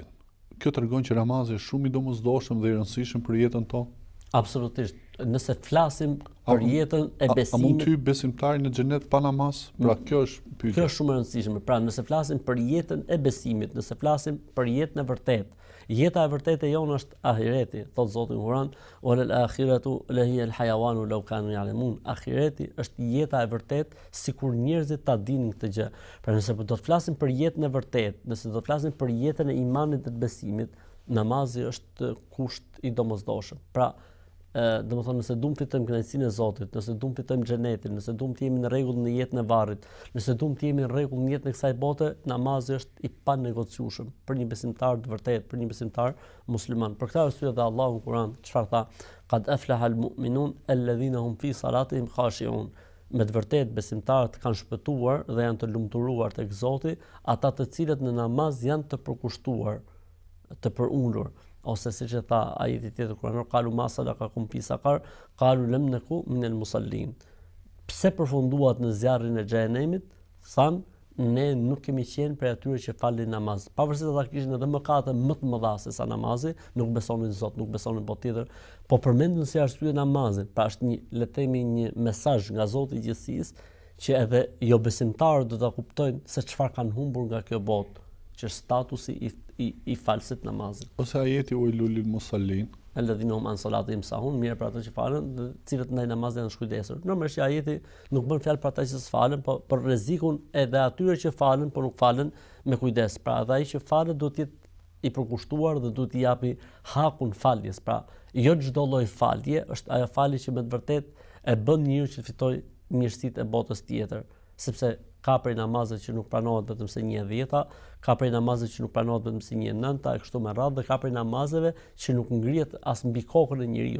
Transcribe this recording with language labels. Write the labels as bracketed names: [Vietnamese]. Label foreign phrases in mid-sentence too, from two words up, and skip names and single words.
[Albanian] Kjo tregon që namazi është shumë i domosdoshëm dhe i rëndësishëm për jetën tonë? Absolutisht. Nëse flasim për jetën e besimit, a mund ty besimtari në xhenet pa namaz? Pra kjo është pyetja. Kjo është shumë e rëndësishme. Pra nëse flasim për jetën e besimit, nëse flasim për jetën e vërtetë, jeta e vërtetë e jonë është ahireti, thot Zoti në Kur'an, [Arabic] "والآخرة لهي الحيوان لو كانوا يعلمون." [Albanian] Ahireti është jeta e vërtetë sikur njerëzit ta dinin këtë gjë. Pra nëse do të flasim për jetën e vërtetë, nëse do të flasim për jetën e imanit dhe të besimit, namazi është kusht i domosdoshëm. Pra domethënë nëse duam fitojmë kënaqësinë e Zotit, nëse duam fitojmë xhenetin, nëse duam të jemi në rregull në jetën e varrit, nëse duam të jemi në rregull në jetën e kësaj bote, namazi është i panegociueshëm për një besimtar të vërtetë, për një besimtar musliman. Për këtë arsye dhe Allahu në Kur'an çfarë tha? [Arabic] قد أفلح المؤمنون الذين هم في صلاتهم خاشعون. [Albanian] Me të vërtetë besimtarët kanë shpëtuar dhe janë të lumturuar tek Zoti, ata të cilët në namaz janë të përkushtuar, të përundur. Ose siç e tha ajeti tjetër kuranor, [Arabic] قالوا ما سلككم في سقر قالوا لم نك من المصلين. [Albanian] Pse përfunduat në zjarrin e xhenemit? Than, ne nuk kemi qenë prej atyre që falin namaz. Pavarësisht se ata kishin edhe mëkate më të mëdha se sa namazi, nuk besonin Zot, nuk besonin botë tjetër, po përmendën si arsye namazin. Pra është një, le të themi, një mesazh nga Zoti i gjithësisë që edhe jo besimtarët do ta kuptojnë se çfarë kanë humbur nga kjo botë, që statusi i falsit namazit. Ose ajeti [Arabic] ويل للمصلين, الذين هم عن صلاتهم ساهون, [Albanian] mirë për ata që falen, dhe cilët ndaj namazit janë shkujdesur. Normalisht ajeti nuk bën fjalë për ata që s'falen, po për rrezikun edhe atyre që falen, por nuk falen me kujdes. Pra edhe ai që falet duhet të jetë i përkushtuar dhe duhet t'i japi hakun faljes. Pra jo çdo lloj falje është ajo falje që me të vërtetë e bën njeriu që fitojë mirësitë e botës tjetër, sepse ka prej namazet që nuk pranohet vetëm se 1/10, ka prej namazet që nuk pranohet vetëm se 1/9, e kështu me radhë, dhe ka prej namazeve që nuk ngrihet as mbi kokën e njeriu.